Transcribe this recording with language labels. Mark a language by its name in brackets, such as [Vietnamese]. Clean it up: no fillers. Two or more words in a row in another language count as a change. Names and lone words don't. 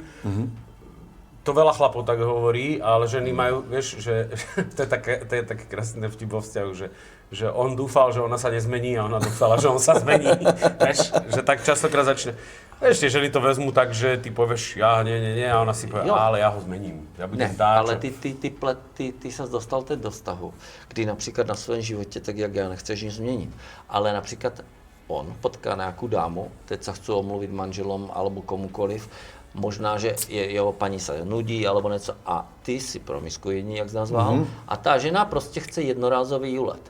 [Slovak] To veľa chlapov tak hovorí, ale ženy majú, vieš, že to je také krásne vtip vo vzťahu, že on dúfal, že ona sa nezmení a ona dúfala, že on sa zmení. Vieš, že tak častokrát začne. Vieš, tie ženy to vezmú tak, že ty povieš, ja nie, a ona si povie, ale ja ho zmením. Ja budem dáčo. [Czech] Ale ty sa dostal teď do vztahu, kdy například na svém životě, tak jak já, nechceš nic změnit. Ale například on potká nějakou dámu, teď se chci omluvit [Slovak] manželom alebo [Czech] komukoliv, možná, že jeho paní se nudí alebo něco a ty si promiskuitní, jak jsi nazval, a ta žena prostě chce jednorázový úlet.